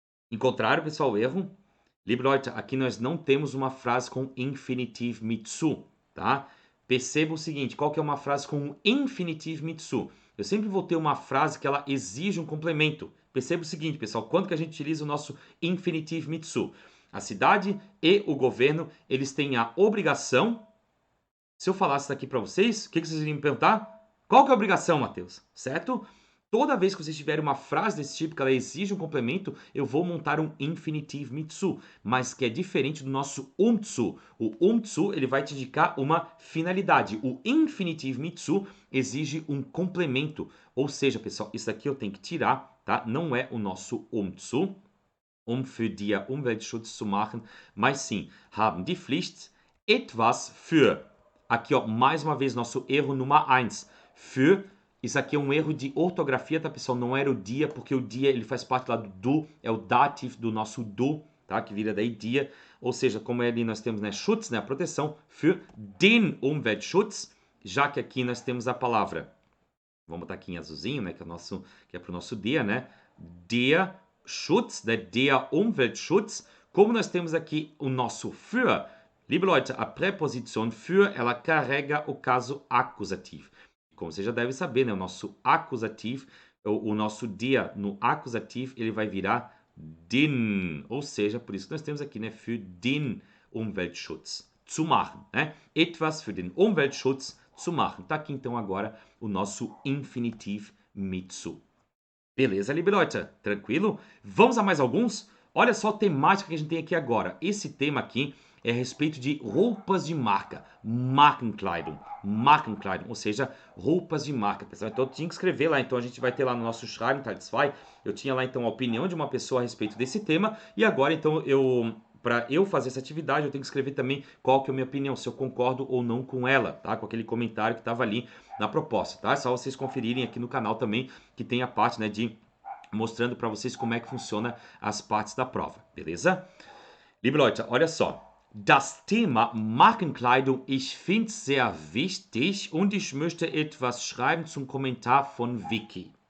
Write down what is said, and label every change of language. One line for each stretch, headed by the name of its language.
Portuguese: Encontraram, pessoal, o erro?
German: Liebe Leute,
Portuguese: aqui nós não temos uma frase com infinitivo mitsu, tá? Perceba o seguinte, qual que é uma frase com infinitivo mitsu? Eu sempre vou ter uma frase que ela exige um complemento. Perceba o seguinte, pessoal, quando que a gente utiliza o nosso infinitivo mitsu? A cidade e o governo, eles têm a obrigação. Se eu falasse isso aqui para vocês, o que vocês iriam me perguntar? Qual que é a obrigação, Matheus? Certo? Toda vez que vocês tiverem uma frase desse tipo, que ela exige um complemento, eu vou montar um infinitivo mitsu, mas que é diferente do nosso umtsu. O umtsu, ele vai te indicar uma finalidade. O infinitivo mitsu exige um complemento. Ou seja, pessoal, isso aqui eu tenho que tirar, tá? Não é o nosso umtsu,
German: für die Umweltschutz zu machen,
Portuguese: mas sim,
German: haben die Pflicht, etwas für.
Portuguese: Aqui, ó, mais uma vez, nosso erro número 1. Für. Isso aqui é um erro de ortografia, tá, pessoal? Não era o dia, porque o dia ele faz parte lá do do, é o dative do nosso do, tá? Que vira daí dia. Ou seja, como ali nós temos, né, Schutz, né, a proteção,
German: für den Umweltschutz,
Portuguese: já que aqui nós temos a palavra, vamos botar aqui em azulzinho, né, que é para o nosso dia, né?
German: Der Schutz, né, der Umweltschutz.
Portuguese: Como nós temos aqui o nosso für,
German: liebe Leute,
Portuguese: a preposição für, ela carrega o caso acusativo. Como você já deve saber, né, o nosso acusativo, o nosso dia no acusativo, ele vai virar den. Ou seja, por isso que nós temos aqui, né,
German: für den Umweltschutz zu machen,
Portuguese: né?
German: Etwas für den Umweltschutz zu machen.
Portuguese: Tá aqui então agora o nosso infinitivo mitsu. Beleza,
German: liebe Leute?
Portuguese: Tranquilo? Vamos a mais alguns? Olha só a temática que a gente tem aqui agora. Esse tema aqui é a respeito de roupas de marca, Markenkleidung, ou seja, roupas de marca, pessoal. Então eu tinha que escrever lá, então a gente vai ter lá no nosso Schreiben Teil 2, eu tinha lá então a opinião de uma pessoa a respeito desse tema, e agora então para eu fazer essa atividade, eu tenho que escrever também qual que é a minha opinião, se eu concordo ou não com ela, tá? Com aquele comentário que estava ali na proposta, tá? É só vocês conferirem aqui no canal também, que tem a parte, né, de mostrando para vocês como é que funciona as partes da prova, beleza?
German: Liebe Leute,
Portuguese: olha só.
German: Das Thema Markenkleidung, ich finde es sehr wichtig und ich möchte etwas schreiben zum Kommentar von Vicky.